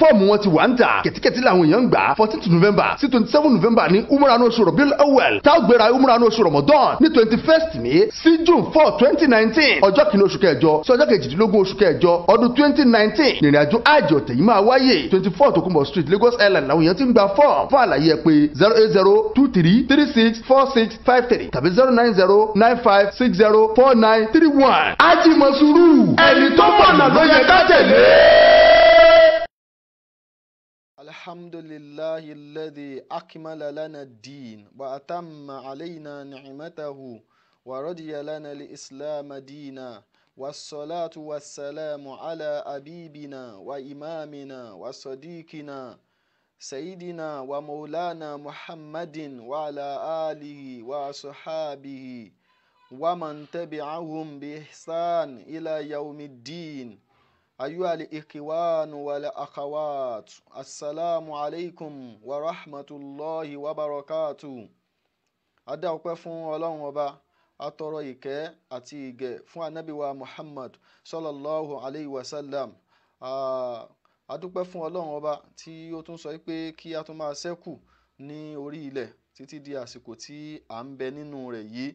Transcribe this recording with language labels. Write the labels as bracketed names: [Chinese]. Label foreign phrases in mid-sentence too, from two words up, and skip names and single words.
[Yoruba] fọ́ọ̀mù wọn ti wà ń tà kẹ̀tíkẹ̀tí làwọn èèyàn ń gbà 14 November sí 27 November ní umrah oṣù Rabiul Awwal tá ó gbéra umrah oṣù Ramadan ní 21st May sí June 4 2019 ọjọ́ kìíní oṣù kẹjọ sí ọjọ́ kejìdínlógún oṣù kẹjọ ọdún 2019 ìrìnàjò hajj ọ̀tẹ̀ yìí máa wáyé 24 Tokunbo Street Lagos Island làwọn èèyàn ti ń gba fọ́ọ̀mù fún àlàyé ẹ pé 08023364653 tàbí 09095604931 hajj mọ̀sùrù ẹni tó mọ̀nà ló yẹ ká tẹ̀lé. [Arabic] الحمد لله الذي أكمل لنا الدين وأتم علينا نعمته ورضي لنا الإسلام دينا والصلاة والسلام على أبيبنا وإمامنا وصديقنا سيدنا ومولانا محمد وعلى آله وصحابه ومن تبعهم بإحسان إلى يوم الدين. أيها الإخوان والأخوات السلام عليكم ورحمة الله وبركاته. [Yoruba] Adá ọpẹ́ fún Ọlọ́run Ọba atọrọ ìkẹ́ àti ìgẹ̀ fún Ànábì wa Muhammad [Arabic] صلى الله عليه وسلم. [Yoruba] Adúpẹ́ fún Ọlọ́run Ọba tí ó tún sọ pé kí a tún máa ṣẹ́kù ní orí ilẹ̀ títí di àsìkò tí à ń bẹ nínú rẹ̀ yìí.